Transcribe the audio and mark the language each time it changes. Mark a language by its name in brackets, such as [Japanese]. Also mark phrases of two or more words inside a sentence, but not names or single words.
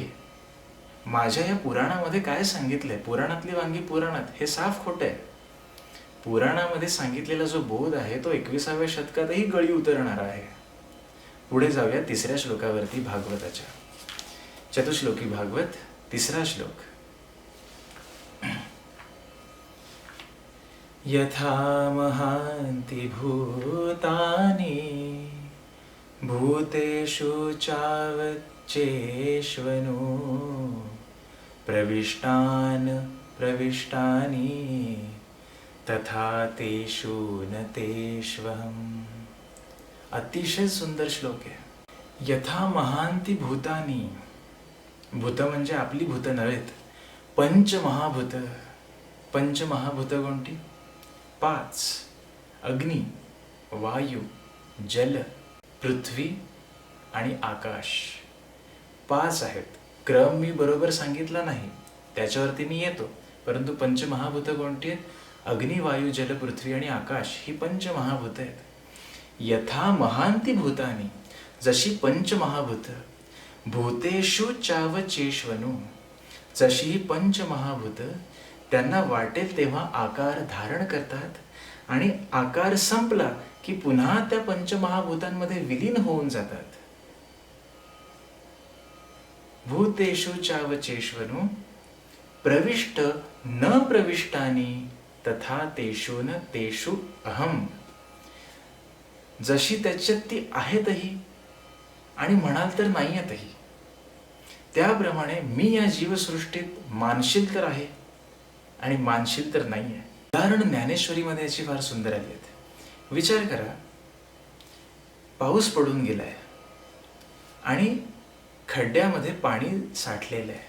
[Marathi] माझ्या या पुराणामध्ये काय सांगितलंय, पुराणातली वांगी पुराणात, हे साफ खोटं आहे. पुराणामध्ये सांगितलेला जो बोध आहे तो 21व्या शतकातही गळी उतरणारा आहे. पुढे जाऊया 3ऱ्या श्लोकावरती भागवताच्या. चतुश्लोकी भागवत 3रा श्लोक. [Sanskrit] यथा महान्ति भूतानि भूतेषु चावच्चेष्वनु प्रविष्टान् प्रविष्टानि तथा तेषु न तेष्वहम्. [Marathi] अतिशय सुंदर श्लोक आहे. [Sanskrit] यथा महांती भूतानी, [Marathi] भूत म्हणजे आपली भूत नव्हेत, पंचमहाभूत. पंचमहाभूत कोणती? 5. अग्नी, वायू, जल, पृथ्वी आणि आकाश. 5 आहेत. क्रम मी बरोबर सांगितला नाही, त्याच्यावरती मी येतो. परंतु पंचमहाभूत कोणती आहेत? अग्नी, वायू, जल, पृथ्वी आणि आकाश ही पंचमहाभूत आहेत. [Sanskrit] यथा महांती भूतानी, [Marathi] जशी पंचमहाभूत, [Sanskrit] भूतेषु चावचेष्वनु, [Marathi] जशी ही पंचमहाभूत त्यांना वाटेल तेव्हा आकार धारण करतात आणि आकार संपला की पुन्हा त्या पंचमहाभूतांमध्ये विलीन होऊन जातात. [Sanskrit] भूतेषु चावचेष्वनु प्रविष्ट न प्रविष्टानि तथा तेषु न तेषु अहम. [Marathi] जशी त्याच्यात ती आहेतही आणि म्हणाल तर नाहीयेतही, त्याप्रमाणे मी या जीवसृष्टीत मानशील तर आहे आणि मानशील तर नाही आहे. उदाहरण ज्ञानेश्वरीमध्ये याची फार सुंदर आली आहेत. विचार करा, पाऊस पडून गेलाय आणि खड्ड्यामध्ये पाणी साठलेलं आहे.